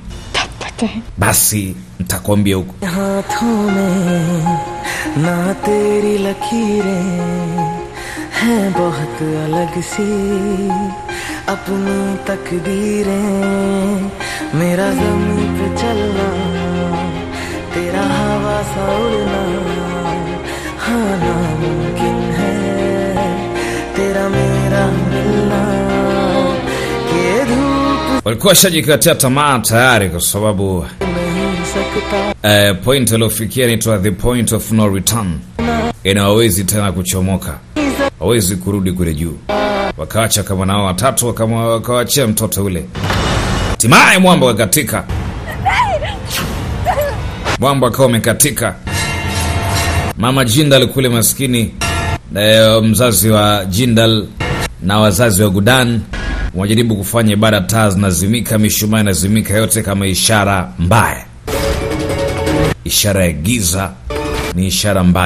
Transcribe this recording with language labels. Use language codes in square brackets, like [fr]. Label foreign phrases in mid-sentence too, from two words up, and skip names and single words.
[hi] तब बताएं। [sw] Basi nitakwambia huko. [hi] हाथों में ना तेरी लकीरें हैं बहुत अलग सी अपनी तकदीरें मेरा ज़मीन पे चलना तेरा हवा सा उड़ना हाँ नामुमकिन है तेरा मेरा मिलना ये धूप [sw] Walikuwa shajikatia tamaa tayari kwa sababu [hi] नहीं सकता [sw] point waliofikia inaitwa [en] the point of no return. [sw] Hawawezi tena kuchomoka, hawezi kurudi kule juu. Wakaacha kama nao watatu, wakawachia mtoto ule. Hatimaye mwamba wakatika, mwamba akawa umekatika. Mama Jindal kule maskini, mzazi wa Jindal na wazazi wa Gudan wajaribu kufanya ibada, taa zinazimika, mishumaa inazimika, yote kama ishara mbaya, ishara ya giza, ni ishara mbaya.